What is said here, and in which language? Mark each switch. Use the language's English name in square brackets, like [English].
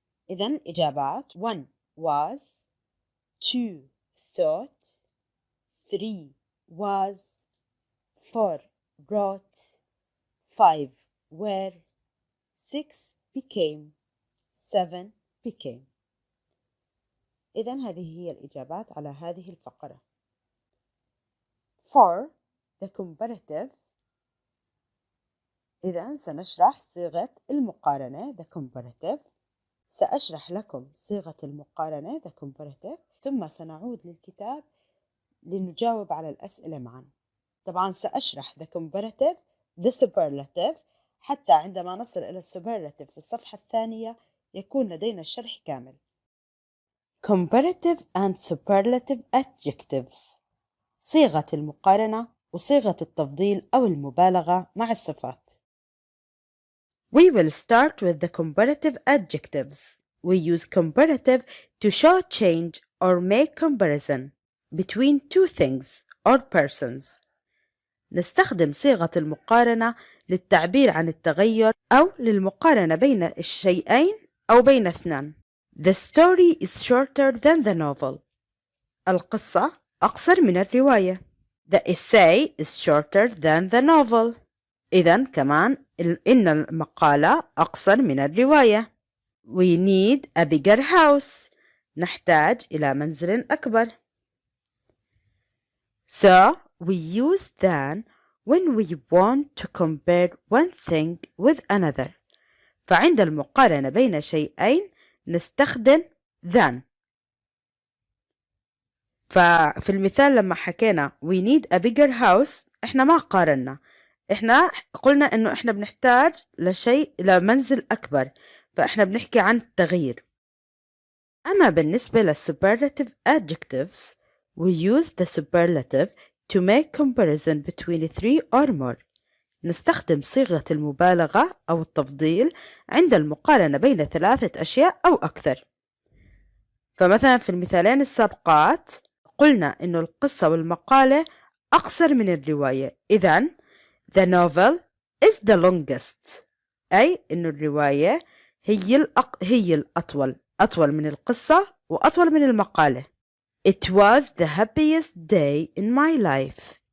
[Arabic] إذن الإجابات: [English] 1 was, 2 thought, 3 was, 4 wrote, 5 were, 6 became, 7 became. [Arabic] إذن هذه هي الإجابات على هذه الفقرة. [English] 4. The comparative. [Arabic] إذن سنشرح صيغة المقارنة [English] the comparative. [Arabic] سأشرح لكم صيغة المقارنة [English] the comparative، [Arabic] ثم سنعود للكتاب لنجاوب على الأسئلة معا. طبعا سأشرح [English] the comparative the superlative [Arabic] حتى عندما نصل إلى superlative في الصفحة الثانية يكون لدينا الشرح كامل. [English] comparative and superlative adjectives [Arabic] صيغة المقارنة وصيغة التفضيل أو المبالغة مع الصفات. [English] We will start with the comparative adjectives. We use comparative to show change or make comparison between two things or persons. [Arabic] نستخدم صيغة المقارنة للتعبير عن التغير أو للمقارنة بين الشيئين أو بين اثنان. [English] The story is shorter than the novel. [Arabic] القصة أقصر من الرواية. [English] The essay is shorter than the novel. [Arabic] إذن كمان إن المقالة أقصر من الرواية. [English] We need a bigger house. [Arabic] نحتاج إلى منزل أكبر. [English] So we use than when we want to compare one thing with another. [Arabic] فعند المقارنة بين شيئين نستخدم than. ففي المثال لما حكينا [English] we need a bigger house [Arabic] احنا ما قارنا، إحنا قلنا إنه إحنا بنحتاج لشيء لمنزل أكبر، فإحنا بنحكي عن التغيير. أما بالنسبة [English] للsuperlative adjectives we use the superlative to make comparison between three or more. [Arabic] نستخدم صيغة المبالغة أو التفضيل عند المقارنة بين 3 أشياء أو أكثر. فمثلا في المثالين السابقات قلنا إنه القصة والمقالة أقصر من الرواية، إذن [English] the novel is the longest، [Arabic] أي إنه الرواية هي الأطول، أطول من القصة وأطول من المقالة. [English] It was the happiest day in my life.